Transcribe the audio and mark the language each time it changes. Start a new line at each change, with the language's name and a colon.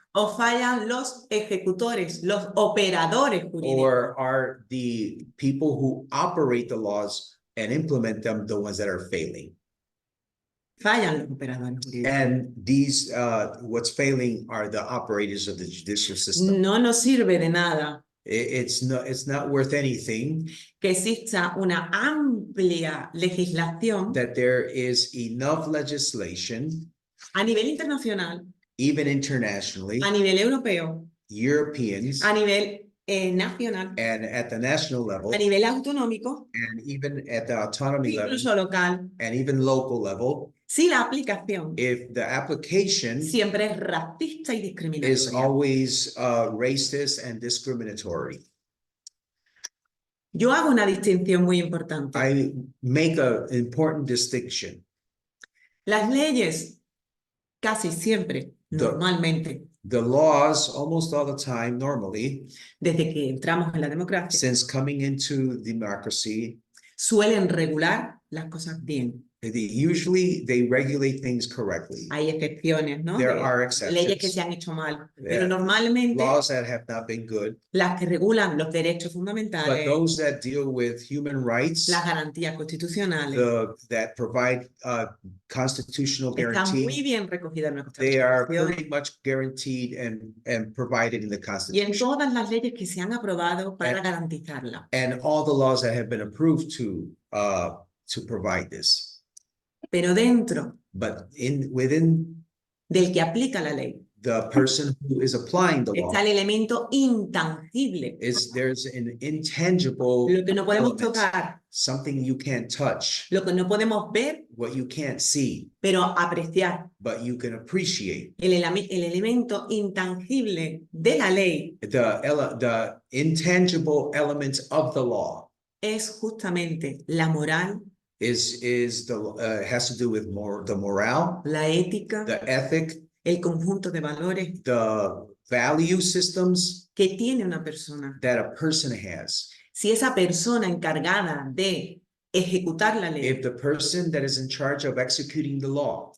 Spanish: o fallan los ejecutores, los operadores jurídicos?
English: or are the people who operate the laws and implement them the ones that are failing?
Spanish: Fallan los operadores jurídicos.
English: And these, what's failing are the operators of the judicial system.
Spanish: No nos sirve de nada
English: It's not worth anything
Spanish: que exista una amplia legislación
English: that there is enough legislation,
Spanish: a nivel internacional,
English: even internationally,
Spanish: a nivel europeo,
English: Europeans,
Spanish: a nivel nacional,
English: and at the national level,
Spanish: a nivel autonómico,
English: and even at the autonomy level,
Spanish: incluso local,
English: and even local level,
Spanish: si la aplicación
English: if the application
Spanish: siempre es racista y
English: is
Spanish: discriminatoria.
English: always racist and discriminatory.
Spanish: Yo hago una distinción muy importante.
English: I make an important distinction.
Spanish: Las leyes casi siempre, normalmente,
English: The laws, almost all the time, normally,
Spanish: desde que entramos en la democracia,
English: since coming into democracy,
Spanish: suelen regular las cosas bien.
English: usually they regulate things correctly.
Spanish: Hay excepciones, ¿no?
English: There
Spanish: De
English: are
Spanish: leyes que
English: exceptions.
Spanish: se han hecho mal,
English: Yeah.
Spanish: pero normalmente
English: Laws that have not been good,
Spanish: las que regulan los derechos
English: but
Spanish: fundamentales,
English: those that deal with human rights,
Spanish: las garantías constitucionales,
English: that provide constitutional
Spanish: están muy
English: guarantee,
Spanish: bien recogidas en nuestra
English: they are
Spanish: Constitución
English: pretty much guaranteed and provided in the
Spanish: y en
English: Constitution.
Spanish: todas las leyes que se han aprobado para garantizarla.
English: And all the laws that have been approved to provide this.
Spanish: Pero dentro
English: But within
Spanish: del que aplica la ley
English: the person who is applying the law
Spanish: está el elemento intangible,
English: there's an intangible
Spanish: lo que no podemos
English: element,
Spanish: tocar,
English: something you can't touch,
Spanish: lo que no podemos ver,
English: what you can't see,
Spanish: pero apreciar.
English: but you can appreciate.
Spanish: El elemento intangible de la ley
English: The intangible elements of the law
Spanish: es justamente la moral,
English: has to do with the morale,
Spanish: la ética,
English: the ethic,
Spanish: el conjunto de valores
English: the value systems
Spanish: que tiene una persona.
English: that a person has.
Spanish: Si esa persona encargada de ejecutar la ley
English: If the person that is in charge of executing the law